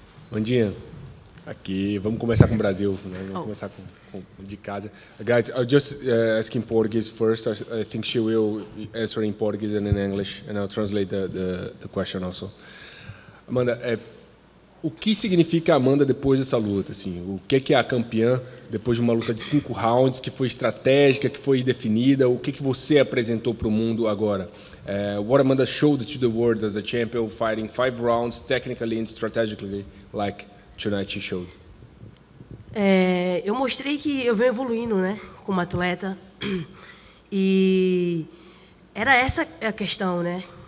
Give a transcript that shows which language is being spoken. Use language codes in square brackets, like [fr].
[pt] Mandinha, aqui, vamos começar com o Brasil, né? Vamos começar com de casa. [en] Guys, I'll just ask in Portuguese first. I think she will answer in Portuguese and in English, and I'll translate the question also. [pt] Amanda, o que significa a Amanda depois dessa luta? Assim, o que é a campeã depois de uma luta de 5 rounds, que foi estratégica, que foi definida? O que você apresentou para o mundo agora? [en] What Amanda showed to the world as a champion, fighting 5 rounds, technically and strategically, like tonight she showed. [pt] Eu mostrei que eu venho evoluindo, né, como atleta, e era essa a questão, né?